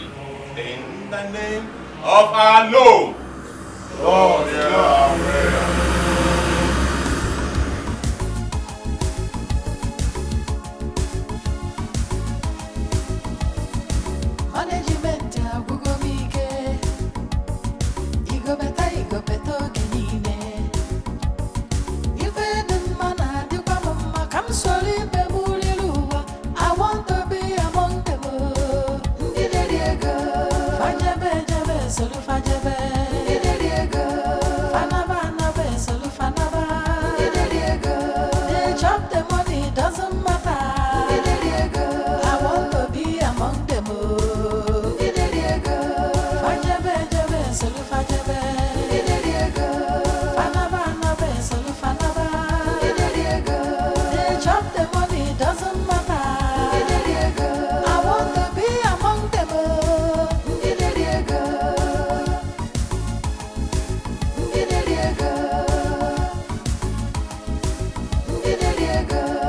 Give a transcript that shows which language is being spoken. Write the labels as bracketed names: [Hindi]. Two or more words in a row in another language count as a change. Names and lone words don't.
[English] In the name of our Lord. Lord, hear our prayer. [Igbo] Management agwụgo m ike. Igobeta oge niile. Ife dị mma na-adịkwa m mma ka m soro ibe m riri ụwa. [English] I want to be among them. [Igbo] Ndị na-eri ego. Fajebe ejebe soro fajebe. Ndị na-eri ego. Fanaba anaba soro fanaba. Ndị na-eri ego. [English] They chop the money, doesn't matter. [Igbo] Ndị na-eri ego. [English] I want to be among them. [Igbo] Ndị na-eri ego. Fajebe ejebe soro fajebe. Ndị na-eri ego. Fanaba anaba soro fanaba. Ndị na-eri ego. [English] They chop the money, doesn't matter. [Igbo] Ndị na-eri ego. [English] I want to be among them. [Igbo] Ndị na-eri ego. Ndị na-eri ego. Ndị na-eri ego.